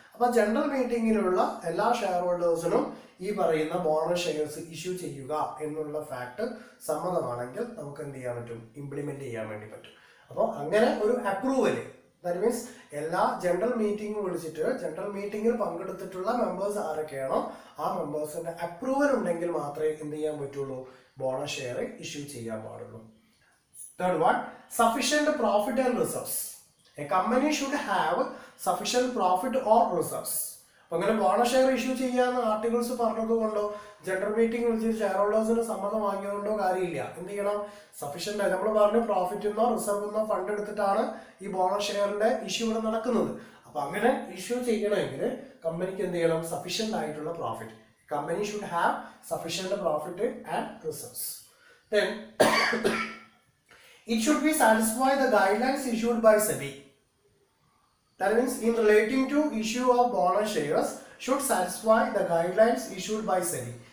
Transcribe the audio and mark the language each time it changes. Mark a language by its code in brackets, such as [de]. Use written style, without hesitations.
[ml] അപ്പൊ ജനറൽ മീറ്റിംഗിലുള്ള എല്ലാ ഷെയർ ഹോൾഡേഴ്സിനും ഈ പറയുന്ന ബോണസ് ഷെയർസ് ഇഷ്യൂ ചെയ്യുക എന്നുള്ള ഫാക്ട് സമ്മതമാണെങ്കിൽ നമുക്ക് എന്ത് ചെയ്യാൻ പറ്റും, ഇംപ്ലിമെന്റ് ചെയ്യാൻ വേണ്ടി പറ്റും. അപ്പോൾ അങ്ങനെ ഒരു അപ്രൂവല്, ദാറ്റ് മീൻസ് എല്ലാ ജനറൽ മീറ്റിംഗ് വിളിച്ചിട്ട് ജനറൽ മീറ്റിംഗിൽ പങ്കെടുത്തിട്ടുള്ള മെമ്പേഴ്സ് ആരൊക്കെയാണോ ആ മെമ്പേഴ്സിന്റെ അപ്രൂവൽ ഉണ്ടെങ്കിൽ മാത്രമേ എന്ത് ചെയ്യാൻ പറ്റുള്ളൂ, ബോണസ് ഷെയർ ഇഷ്യൂ ചെയ്യാൻ പാടുള്ളൂ. [en] Third one, sufficient profit and reserves. A company should have sufficient profit or reserves. [ml] അപ്പൊ അങ്ങനെ ബോണസ് ഷെയർ ഇഷ്യൂ ചെയ്യാന്ന് ആർട്ടിക്കിൾസ് പറഞ്ഞതുകൊണ്ടോ ജനറൽ മീറ്റിംഗ് വിളിച്ച് ഷെയർ ഹോൾഡേഴ്സിന് സമ്മതം വാങ്ങിയതുകൊണ്ടോ കാര്യമില്ല. എന്ത് ചെയ്യണം, സഫീഷ്യന്റ് ആയി നമ്മൾ പറഞ്ഞു പ്രോഫിറ്റ് എന്നോ റിസർവ് എന്നോ ഫണ്ട് എടുത്തിട്ടാണ് ഈ ബോണസ് ഷെയറിന്റെ ഇഷ്യൂ ഇവിടെ നടക്കുന്നത്. അപ്പൊ അങ്ങനെ ഇഷ്യൂ ചെയ്യണമെങ്കിൽ കമ്പനിക്ക് എന്ത് ചെയ്യണം, സഫീഷ്യന്റ് ആയിട്ടുള്ള profit. [en] Company should have sufficient profit and reserves. Then it should be satisfy the guidelines issued by SEBI. That means in relating to issue of bonus shares should satisfy the guidelines issued by SEBI.